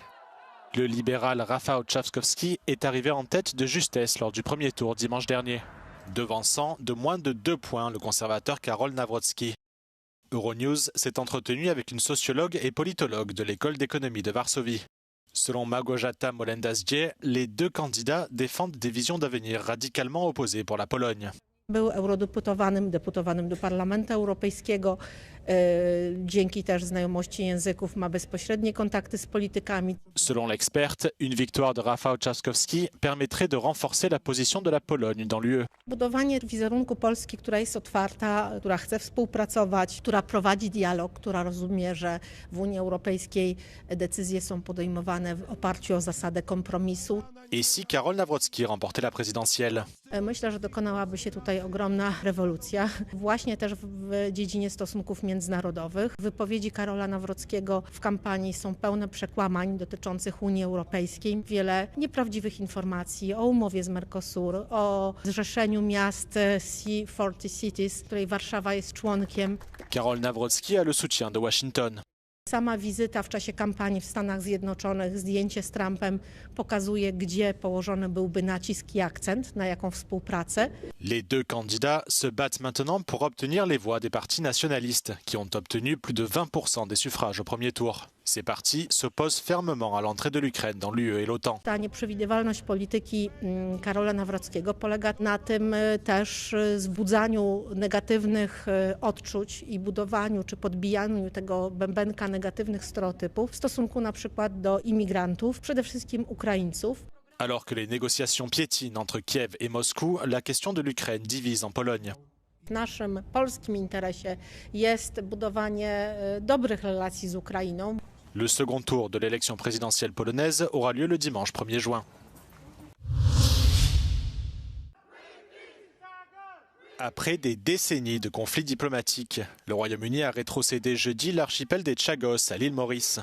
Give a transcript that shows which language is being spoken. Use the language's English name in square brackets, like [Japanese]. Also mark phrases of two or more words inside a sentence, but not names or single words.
[French] Le libéral Rafał Trzaskowski est arrivé en tête de justesse lors du premier tour dimanche dernier, devançant de moins de 2 points le conservateur Karol Nawrocki. Euronews s'est entretenu avec une sociologue et politologue de l'école d'économie de Varsovie. Selon Małgorzata Molendas-Dzieh, les deux candidats défendent des visions d'avenir radicalement opposées pour la Pologne. [Polish] Był eurodeputowanym, deputowanym do Parlamentu Europejskiego. Dzięki też znajomości języków ma bezpośrednie kontakty z politykami. [French] Selon l'experte, une victoire de Rafał Trzaskowski permettrait de renforcer la position de la Pologne dans l'UE. [Polish] Budowanie wizerunku Polski, która jest otwarta, która chce współpracować, która prowadzi dialog, która rozumie, że w Unii Europejskiej decyzje są podejmowane w oparciu o zasadę kompromisu. [French] Et si Karol Nawrocki remportait la présidentielle? [Polish] Myślę, że dokonałaby się tutaj ogromna rewolucja, właśnie też w dziedzinie stosunków międzynarodowych. Wypowiedzi Karola Nawrockiego w kampanii są pełne przekłamań dotyczących Unii Europejskiej. Wiele nieprawdziwych informacji o umowie z Mercosur, o zrzeszeniu miast C40 Cities, której Warszawa jest członkiem. [French] Karol Nawrocki a le soutien de Washington. [Polish] Sama wizyta w czasie kampanii w Stanach Zjednoczonych, zdjęcie z Trumpem pokazuje, gdzie położony byłby nacisk i akcent, na jaką współpracę. [French] Les deux candidats se battent maintenant pour obtenir les voix des partis nationalistes, qui ont obtenu plus de 20% des suffrages au premier tour. Ces partis s'opposent fermement à l'entrée de l'Ukraine dans l'UE et l'OTAN. [Polish] Ta nieprzewidywalność polityki Karola Nawrockiego polega na tym też wzbudzaniu negatywnych odczuć i budowaniu czy podbijaniu tego bębenka negatywnych stereotypów w stosunku na przykład do imigrantów, przede wszystkim Ukraińców. [French] Alors que les négociations piétinent entre Kiev et Moscou, la question de l'Ukraine divise en Pologne. [Polish] W naszym polskim interesie jest budowanie dobrych relacji z Ukrainą. [French] Le second tour de l'élection présidentielle polonaise aura lieu le dimanche 1er juin. Après des décennies de conflits diplomatiques, le Royaume-Uni a rétrocédé jeudi l'archipel des Chagos à l'île Maurice.